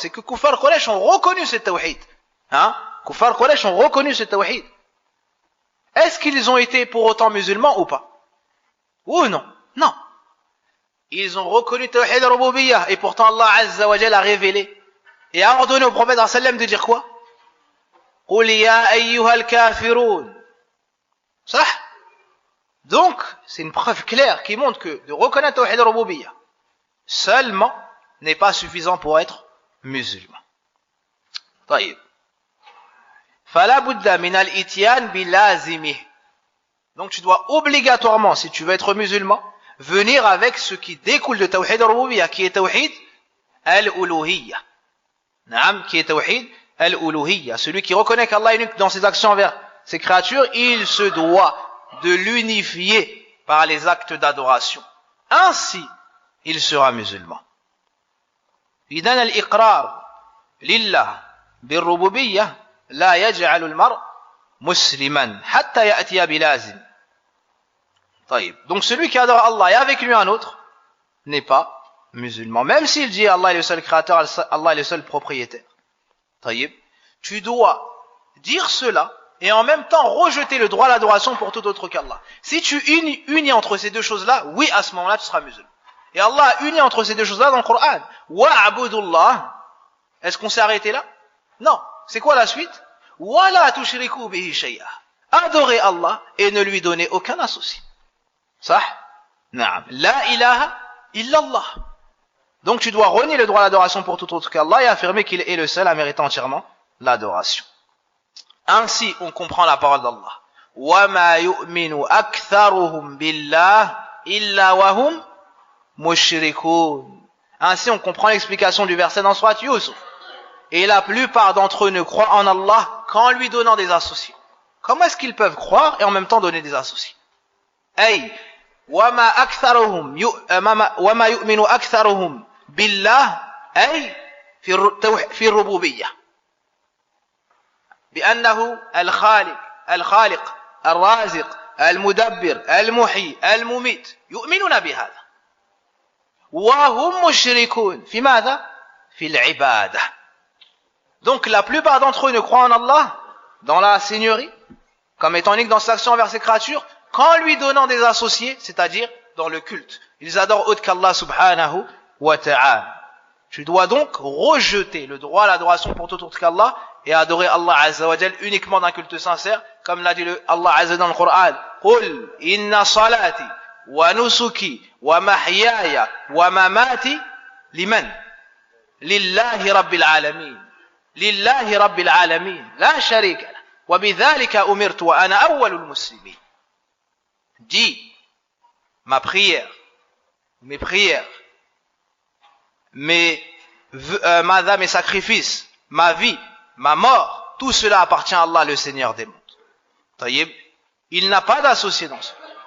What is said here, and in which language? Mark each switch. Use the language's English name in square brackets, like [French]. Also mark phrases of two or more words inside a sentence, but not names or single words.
[French] C'est que [Arabic] كفار قريش [French] ont reconnu ce tawhid. [Arabic] كفار قريش [French] ont reconnu ce tawhid. Est-ce qu'ils ont été pour autant musulmans ou pas? Ou non? Non. Ils ont reconnu [Arabic] توحيد الربوبية [French] et pourtant [Arabic] الله عز وجل [French] a révélé et a ordonné au prophète sallam de dire quoi? [Arabic] قل يا أيها الكافرون. [French] Ça? Donc, c'est une preuve claire qui montre que de reconnaître [Arabic] توحيد الربوبية [French] seulement n'est pas suffisant pour être musulman. [Arabic] طيب. فلا بد من الاتيان بلازمه. [French] Donc tu dois obligatoirement, si tu veux être musulman, venir avec ce qui découle de [Arabic] توحيد الربوبية, [French] qui est [Arabic] توحيد الألوهية. [French] Naam, qui est [Arabic] توحيد الألوهية. [French] Celui qui reconnaît qu'Allah est unique dans ses actions envers ses créatures, il se doit de l'unifier par les actes d'adoration. Ainsi, il sera musulman. [Arabic] إذن الإقرار لله بالربوبية لا يجعل المرء مسلما حتى يأتي بلازم. طيب. [French] Donc celui qui adore Allah et avec lui un autre n'est pas musulman, même s'il dit Allah est le seul créateur, Allah est le seul propriétaire. [Arabic] طيب. [French] Tu dois dire cela et en même temps rejeter le droit à l'adoration pour tout autre qu'Allah. Si tu unis entre ces deux choses-là, oui, à ce moment-là tu seras musulman. Et Allah a uni entre ces deux choses-là dans le Coran. [Arabic] واعبدوا الله. [French] Est-ce qu'on s'est arrêté là? Non. C'est quoi la suite? [Arabic] ولا تشركوا به شيئا. [French] Adorez Allah et ne lui donnez aucun associé. [Arabic] صح؟ نعم. لا إله إلا الله. [French] Donc tu dois renier le droit à l'adoration pour tout autre qu'Allah et affirmer qu'il est le seul à mériter entièrement l'adoration. Ainsi, on comprend la parole d'Allah. [Arabic] وما يؤمن أكثرهم بالله إلا وهم مشركون. [French] Ainsi on comprend l'explication du verset dans Surat Yusuf. Et la plupart d'entre eux ne croient en Allah qu'en lui donnant des associés. Comment est-ce qu'ils peuvent croire et en même temps donner des associés? [Arabic] أي وما أكثرهم وما يؤمن أكثرهم بالله أي في الربوبية. بأنه الخالق الرازق المدبر المحيي المميت يؤمنون بهذا وهم مشركون في ماذا؟ في العبادة. [French] Donc la plupart d'entre eux ne croient en Allah, dans la seigneurie, comme étant unique dans ses actions envers ses créatures, qu'en lui donnant des associés, c'est-à-dire dans le culte. Ils adorent autre qu'Allah [Arabic] سبحانه وتعالى. [French] Tu dois donc rejeter le droit à l'adoration pour tout autre qu'Allah et adorer [Arabic] الله عز وجل [French] uniquement d'un culte sincère, comme l'a dit Allah azza dans le Coran. [Arabic] قل إن صلاتي ونسكي ومحياي ومماتي لمن لله رب العالمين لله رب العالمين لا شريك له وبذلك أمرت وأنا أول المسلمين. [French] Dis, ma prière, mes prières, mes sacrifices, ma vie, ma mort, tout cela appartient à Allah, le Seigneur des mondes. Taïb, il n'a pas d'associé dans cela.